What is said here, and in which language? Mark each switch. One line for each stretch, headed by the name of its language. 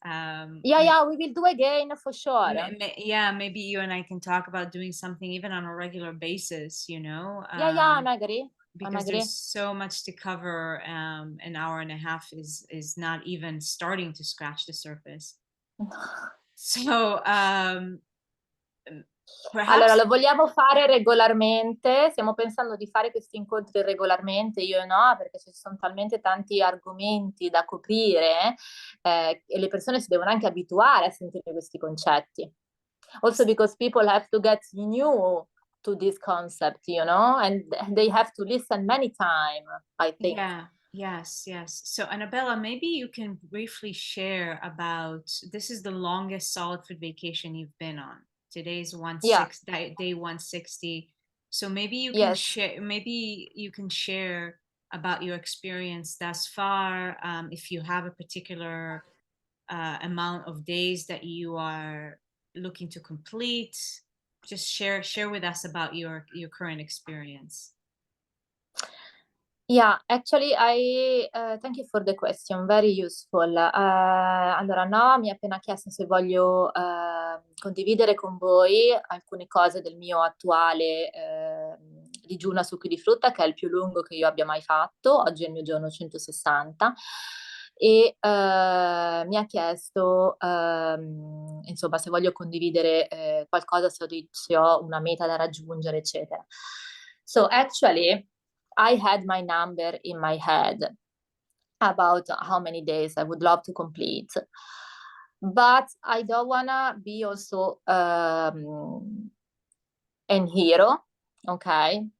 English: Yeah, we will do again for sure. Yeah, maybe you and I can talk about doing something even on a regular basis, you know? Yeah, I agree. Because there's so much to cover. An hour and a half is not even starting to scratch the surface. So
Italian: allora lo vogliamo fare regolarmente, stiamo pensando di fare questi incontri regolarmente, io e Noa, perché ci sono talmente tanti argomenti da coprire e le persone si devono anche abituare a sentire questi concetti.
English: Also because people have to get new to this concept, you know, and they have to listen many times, I think. Yeah. Yes. So Annabella, maybe you can briefly share about, this is the longest solid food vacation you've been on. Today's day 160. So maybe you can share about your experience thus far. If you have a particular amount of days that you are looking to complete, just share with us about your current experience. Yeah, actually, I thank you for the question, very useful.
Italian: Allora, no, mi ha appena chiesto se voglio condividere con voi alcune cose del mio attuale digiuno a succhi di frutta, che è il più lungo che io abbia mai fatto. Oggi è il mio giorno 160. E mi ha chiesto, insomma, se voglio condividere qualcosa, se ho una meta da raggiungere, eccetera.
English: So, actually, I had my number in my head about how many days I would love to complete. But I don't want to be also an hero, okay?